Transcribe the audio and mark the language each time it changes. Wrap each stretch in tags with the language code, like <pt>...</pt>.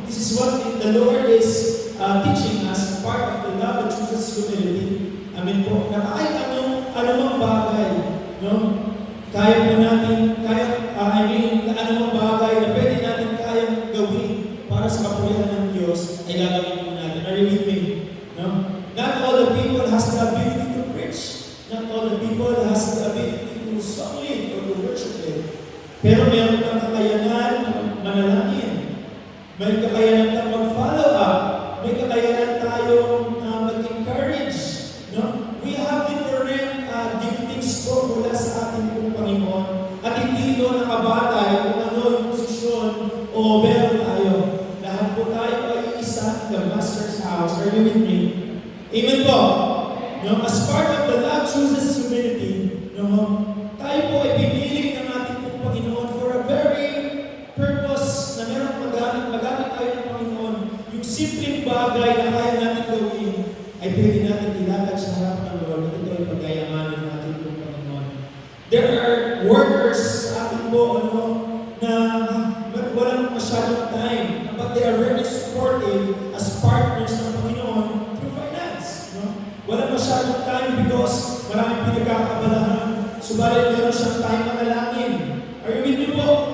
<en>This is what the Lord is teaching us, part of the love that chooses humility.</en> <tl>Amen po. Na kahit anumang bagay, no? Kaya po natin, anumang bagay na pwede natin kayang gawin para sa kapurihan ng Diyos, ay gagawin po natin.</tl> <en>Are you with me? No? Not all the people has the ability to preach. Not all the people has the ability to song it or to worship it.</en> <tl>Pero meron kang kakayanan manalangin. May kakayanan kang mag-follow up. May kakayanan tayong mag-encourage. No?</tl> <en>We have different giftings</en> <tl>po mula sa ating pong Panginoon. At hindi ito nakabatay kung ano yung posisyon o meron tayo. Lahat po tayo ay isa,</tl> <en>the Master's house. Are you with me?</en> <tl>Amen po. No?</tl> <en>As part of the love chooses humility, no?</en> <tl>Tayo po ay pinili ng ating pong Panginoon</tl> <en>for a very purpose</en> <tl>na meron magamit tayo ng Panginoon. Yung simpleng bagay na kaya natin gawin ay pwede natin ilatag sa harapan ng Lord at ito ay pagkayamanin ng ating pong Panginoon.</tl> <en>There are workers</en> <tl>sa atin po na walang masyadong time,</tl> <en>but they are very supportive as partners ng Panginoon through finance.</en> <tl>No? Walang masyadong time because maraming pinagkakabalahan. Subalit meron siyang time manalangin.</tl> <en>Are you with me</en> <tl>po?</tl>